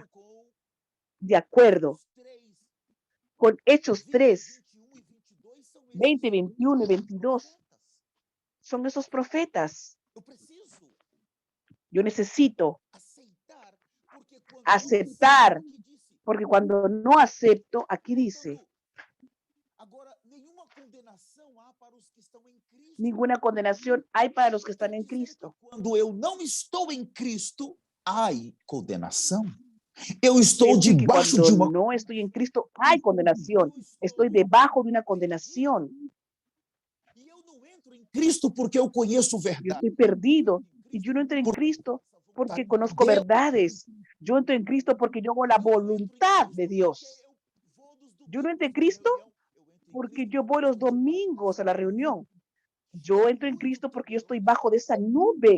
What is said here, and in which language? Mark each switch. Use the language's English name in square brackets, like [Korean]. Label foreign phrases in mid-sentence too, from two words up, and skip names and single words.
[Spanish] De acuerdo con Hechos 3, 20, 21 y 22, son esos profetas. Yo necesito aceptar, porque cuando no acepto, aquí dice, ninguna condenación hay para los que están en Cristo. [Portuguese] Quando eu não estou em Cristo, há condenação. Eu estou [Spanish] Es decir, que [Portuguese] debaixo [Spanish] cuando [Portuguese] de uma [Spanish] no estoy en Cristo, hay condenación. Estoy debajo de una condenación. [Portuguese] E eu não entro em Cristo porque eu conheço [Spanish] Yo [Portuguese] verdade. [Spanish] estoy perdido y yo no entro en Cristo porque conozco verdades. Yo entro en Cristo porque yo hago la voluntad de Dios. Yo no entro en Cristo porque yo voy los domingos a la reunión. Yo entro en Cristo porque yo estoy bajo de esa nube.